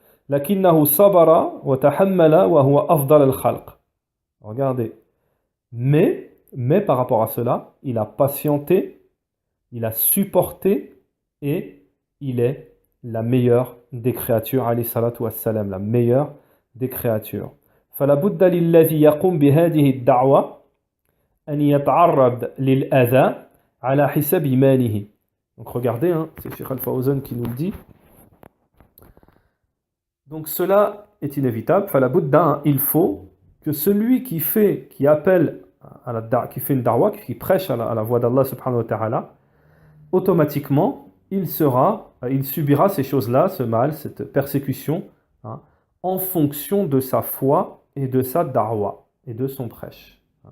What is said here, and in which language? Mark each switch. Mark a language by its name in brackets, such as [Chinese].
[Arabic] Lakinnahu sabara wa tahammala wa huwa afdal al-khalq. [French] Regardez. Mais par rapport à cela, il a patienté, il a supporté et il est la meilleure des créatures, alayhi salatu wassalam, la meilleure des créatures. [Arabic] فلا بد للذي يقوم بهذه الدعوة أن يتعرض للأذى على حسب إيمانه. [French] Donc regardez, c'est Cheikh Al-Fawzan qui nous le dit. Donc cela est inévitable. [Arabic] فلا بد, [French] il faut que celui qui fait une da'wa, qui prêche à la voix d'Allah subhanahu wa ta'ala, automatiquement il subira ces choses-là, ce mal, cette persécution, en fonction de sa foi et de sa da'wa et de son prêche.